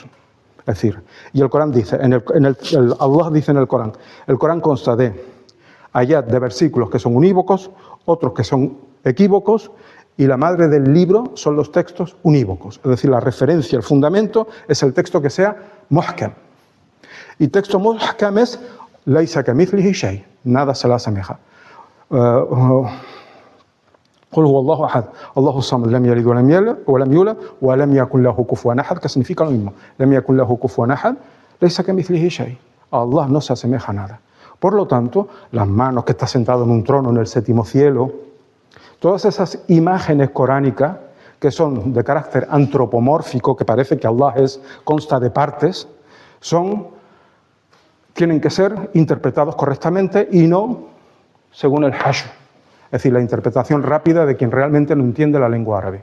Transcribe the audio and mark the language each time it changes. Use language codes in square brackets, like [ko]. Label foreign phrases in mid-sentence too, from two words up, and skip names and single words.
[es] Es decir, y el Corán dice, Allah dice en el Corán consta de ayat de versículos que son unívocos, otros que son equívocos, y la madre del libro son los textos unívocos. Es decir, la referencia, el fundamento es el texto que sea muhkam. Y texto muhkam es [ar] ليس كمثله شيء, [es] nada se le asemeja. [ar] قل هو الله أحد الله الصمد لم يلد ولم يولد ولم يكن له كفوا أحد, [es] que significa lo mismo. [ar] لم يكن له كفوا أحد ليس كمثله شيء. [es] A Allah no se asemeja a nada. Por lo tanto, las manos, que está sentado en un trono en el séptimo cielo, todas esas imágenes coránicas que son de carácter antropomórfico, que parece que Allah consta de partes, tienen que ser interpretados correctamente y no según el hashu, es decir, la interpretación rápida de quien realmente no entiende la lengua árabe.